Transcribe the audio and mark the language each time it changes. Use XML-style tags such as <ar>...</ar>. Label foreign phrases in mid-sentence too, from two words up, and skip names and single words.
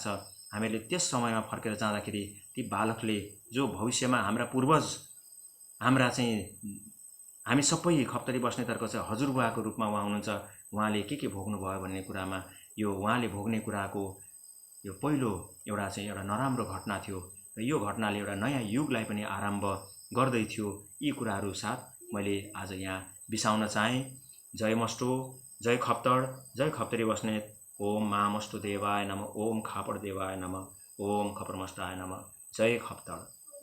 <ne>हामीले त्यस समयमा फर्केर जाँदाखेरि ती बालकले जो भविष्यमा हाम्रा पूर्वज, हाम्रा चाहिँ हामी सबै खप्तडी बस्नेतहरूको चाहिँ हजुरबुवाको रूपमा उहाँ हुनुहुन्छ, उहाँले के भोग्नुभयो भन्ने कुरामा यो उहाँले भोग्ने कुराको यो पहिलो एउटा नराम्रो घटना थियो र यो घटनाले एउटा नयाँ युगलाई पनि आरम्भ गर्दै थियो। यी कुराहरू साथ मैले आज यहाँ बिसाउन चाहेँ। जय मस्टो, जय खप्तड, जय खप्तरी बस्नेत।</ne> <sa>ओम महामष्टो देवाय नमः, ओम खापड देवाय नमः, ओम खपरमष्टाय नमः।</sa> <ne>जय खप्तड।</ne>